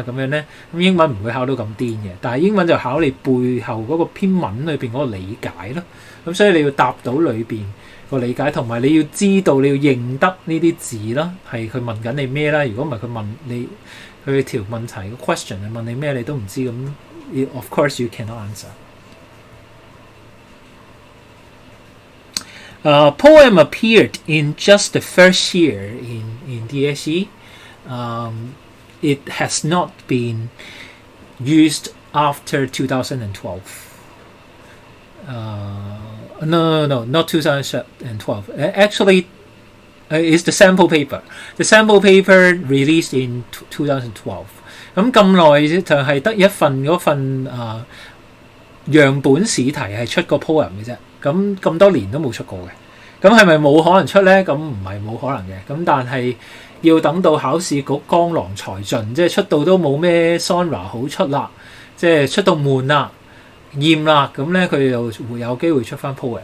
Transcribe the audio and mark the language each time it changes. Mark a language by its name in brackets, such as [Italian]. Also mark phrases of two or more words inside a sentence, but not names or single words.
[Cantonese] 咁樣咧，咁英文唔會考到咁癲嘅，但係英文就考你背後嗰個篇文裏邊嗰個理解咯。咁所以你要答到裏邊個理解，同埋你要知道你要認得呢啲字啦，係佢問緊你咩啦？如果唔係佢問你佢條問題個 question 係問你咩，你都唔知咁。 [English] Of course you cannot answer。 Poem appeared in just the first year in DSE. It has not been used after 2012. No, not 2012. Actually, it's the sample paper. The sample paper released in 2012. [Cantonese] 咁咁耐就係得一份嗰份樣本試題係出個 poem 嘅啫。咁多年都冇出過嘅。咁係咪冇可能出呢？咁唔係冇可能嘅。咁但係要等到考試局江郎才盡，即係出到都冇咩 genre 好出啦，即係出到悶啦、厭啦，咁咧佢就會有機會出翻 poem。